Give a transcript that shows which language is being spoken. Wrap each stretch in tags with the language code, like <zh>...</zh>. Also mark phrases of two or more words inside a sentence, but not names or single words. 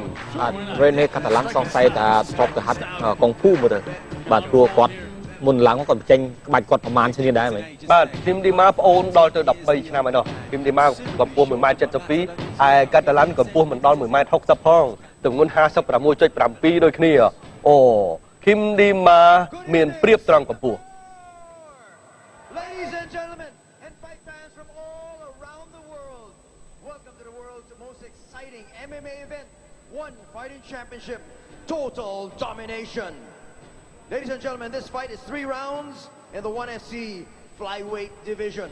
<km>បាទរ៉េណេកាតាឡាន់សង្ស័យថាធ្លាប់ទៅហាត់កុងហ្វូមកទៅបាទព្រោះគាត់មុនឡើងគាត់បញ្ចេញក្បាច់គាត់ប្រមាណឈ្នាដែរមែន បាទឃីមឌីម៉ាប្អូនដល់ទៅ13ឆ្នាំហើយនោះឃីមឌីម៉ាកម្ពស់ 1m72 ឯកាតាឡាន់កម្ពស់មិនដល់ 1m60 ផងទម្ងន់ 56.7 ដូចគ្នាអូឃីមឌីម៉ាមានព្រៀបត្រង់កម្ពស់</km> <en>Ladies and gentlemen and fight fans from all around the world, welcome to the world's most exciting MMA event, One Fighting Championship, Total Domination. Ladies and gentlemen, this fight is 3 rounds in the 1FC flyweight division.</en>